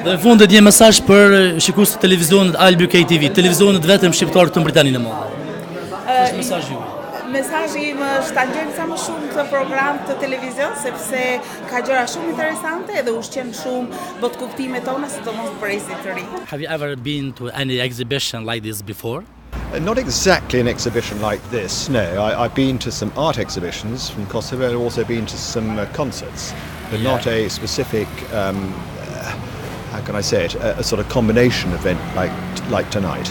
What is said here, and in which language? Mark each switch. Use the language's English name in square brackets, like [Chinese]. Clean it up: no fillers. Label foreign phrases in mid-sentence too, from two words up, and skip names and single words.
[Albanian] Dhe në fundit një mesazh për shikues të televizionit Albi TV, televizionit vetëm shqiptar këtu në Britaninë e Madhe. Është mesazhi juaj. Mesazhi im është ta ndjejmë sa më shumë këtë program të televizion sepse ka gjëra shumë interesante edhe ushqen shumë botkuptimet tona, sidomos për njerëzit të rinj. [English] Have you ever been to any exhibition like this before? Not exactly an exhibition like this, no. I've been to some art exhibitions from Kosovo and also been to some concerts, but not a specific, how can I say it, a sort of combination event like tonight.